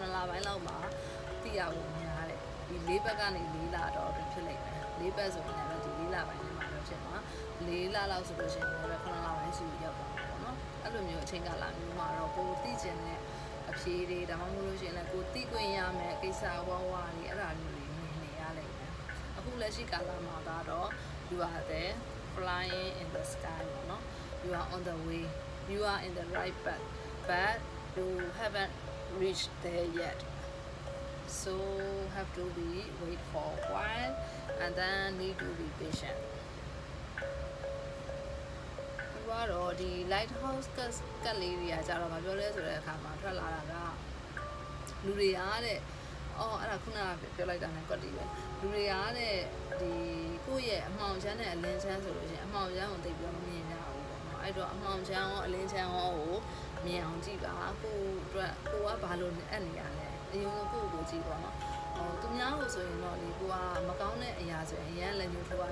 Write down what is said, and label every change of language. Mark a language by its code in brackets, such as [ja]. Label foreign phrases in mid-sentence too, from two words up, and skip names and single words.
[my] 9လပိုင်းလောက်မှာသိရဖို့များတယ်ဒီ4ဘက်ကနေ4လတော့အတွင်းဖြစ်လိမ့်မယ်4ဘက်ဆိုရင်လည်းဒီ4လပိုင်းထဲမှာပဲဖြစ်မှာ4လ လောက်ဆိုလို့ရှိရင်လည်း9လပိုင်းစီရောက်သွားမှာပေါ့နော်အဲ့လိုမျိုးအချိန်ကာလမျိုးမှာတော့ကိုသိကျင်တဲ့အဖြေတွေဒါမှမဟုတ်လို့ရှိရင်လည်းကိုသိခွင့်ရမယ်ကိစ္စဝါတွေအဲ့ဒါမျိုးတွေမြင်နေရလိမ့်မယ်အခုလက်ရှိကာလမှာကတော့ [en] you are there flying in the sky no you are on the way you are in the right path but you haven't reached there yet so have to be wait for a while and then need to be patient [my] တော့ဒီ lighthouse ကတ်လေးတွေကကြတော့မပြောလဲဆိုတဲ့အခါမှာထွက်လာတာကလူတွေကတဲ့အဲ့ဒါခုနကပြောလိုက်တာနဲ့ကွက်တီပဲလူတွေကတဲ့ဒီကိုယ့်ရဲ့အမှောင်ချမ်းနဲ့အလင်းချမ်းဆိုလို့ရှိရင်အမှောင်ချမ်းကိုသိပြီးတော့မမြင်ကြဘူးပေါ့နော်အဲ့တော့အမှောင်ချမ်းရောအလင်းချမ်းရောကိုမြင်အောင်ကြည့်ပါကိုအတွက်ကိုကဘာလို့အပ်နေရလဲအရင်ကကိုကြည့်ပေါ့နော်သူများလို့ဆိုရင်တော့ဒီကိုကမကောင်းတဲ့အရာဆိုရင်အရင်လက်ညှိုးထိုးရ